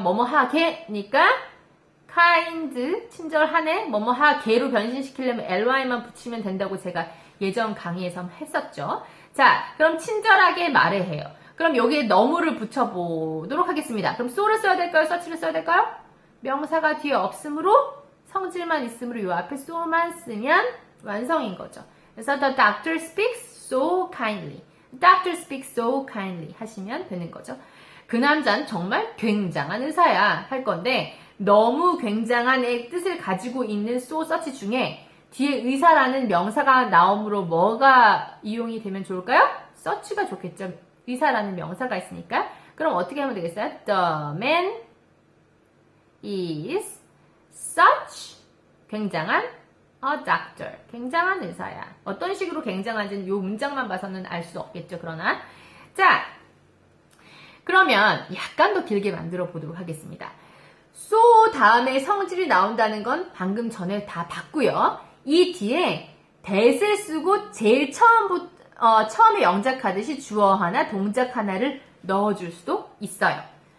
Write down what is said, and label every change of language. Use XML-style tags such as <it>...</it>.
<ko>뭐뭐 하게니까 kind 친절하네 뭐뭐 하게로 변신시키려면 ly만 붙이면 된다고 제가 예전 강의에서 했었죠. 자, 그럼 친절하게 말해 해요. 그럼 여기에 너무를 붙여보도록 하겠습니다. 그럼 so를 써야 될까요? such를 써야 될까요? 명사가 뒤에 없으므로 성질만 있으므로 이 앞에 so만 쓰면 완성인 거죠. 그래서</ko> <en>the doctor speaks so kindly. Doctor speaks so kindly</en> <ko>하시면 되는 거죠. 그 남자는 정말 굉장한 의사야 할 건데 너무 굉장한 의 뜻을 가지고 있는 so, such 중에 뒤에 의사라는 명사가 나옴으로 뭐가 이용이 되면 좋을까요? such가 좋겠죠. 의사라는 명사가 있으니까. 그럼 어떻게 하면 되겠어요?</ko> <en>The man is such</en> <ko>굉장한</ko> <en>a doctor.</en> <ko>굉장한 의사야. 어떤 식으로 굉장한지는 이 문장만 봐서는 알 수 없겠죠. 그러나 자, 그러면 약간 더 길게 만들어 보도록 하겠습니다. so 다음에 성질이 나온다는 건 방금 전에 다 봤고요. 이 뒤에 that을 쓰고 제일 처음에 영작하듯이 주어 하나, 동작 하나를 넣어줄 수도 있어요.</ko>